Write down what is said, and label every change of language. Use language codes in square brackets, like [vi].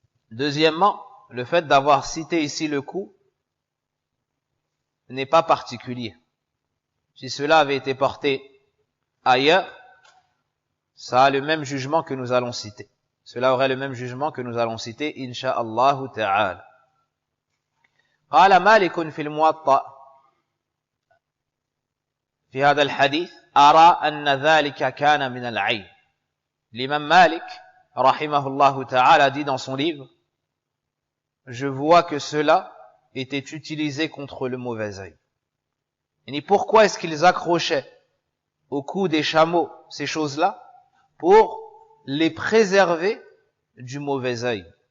[fr] Deuxièmement, le fait d'avoir cité ici le cou n'est pas particulier. Si cela avait été porté ailleurs, ça a le même jugement que nous allons citer. Cela aurait le même jugement que nous allons citer, insha'Allah ta'ala. [ar] قال مالك في الموطأ في هذا الحديث أرى أن ذلك كان من العين. [fr] L'imam Malik, rahimahullah ta'ala, dit dans son livre, je vois que cela était utilisé contre le mauvais œil. Et pourquoi est-ce qu'ils accrochaient au cou des chameaux ces choses-là? Pour les préserver du mauvais œil.